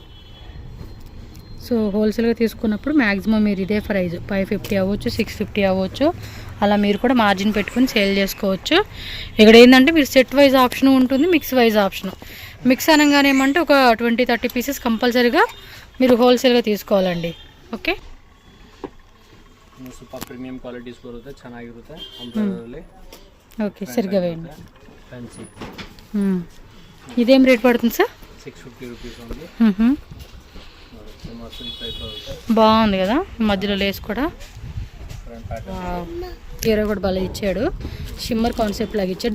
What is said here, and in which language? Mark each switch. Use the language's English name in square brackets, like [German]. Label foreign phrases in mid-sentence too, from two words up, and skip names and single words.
[Telugu] సో హోల్సేల్గా తీసుకున్నప్పుడు మ్యాక్సిమం మీరు ఇదే ప్రైస్ 550 అవ్వచ్చు, 650 అవ్వచ్చు, అలా మీరు కూడా మార్జిన్ పెట్టుకుని సేల్ చేసుకోవచ్చు. ఇక్కడ ఏంటంటే మీరు [English] set wise option [Telugu] ఉంటుంది, [English] mix wise option. [Telugu] మిక్స్ అనగానే ఏమంటే ఒక 20-30 పీసెస్ కంపల్సరీగా మీరు హోల్సేల్గా తీసుకోవాలండి. ఓకే. [English] super premium qualities [Kannada] ಬರುತ್ತೆ, ಚೆನ್ನಾಗಿರುತ್ತೆ. ಅಂಬ್ರೆಲಾದಲ್ಲಿ [Telugu] ఓకే, సరిగా వేయండి. [Kannada] ಫ್ಯಾನ್ಸಿ. [Telugu] ఇదేం రేట్ పడుతుంది సార్? [English] 650 rupees only. [Telugu] బాగుంది కదా, మధ్యలో లేస్ కూడా. హీరో కూడా బాగా ఇచ్చాడు, [English] shimmer concept [Telugu] లాగా ఇచ్చాడు.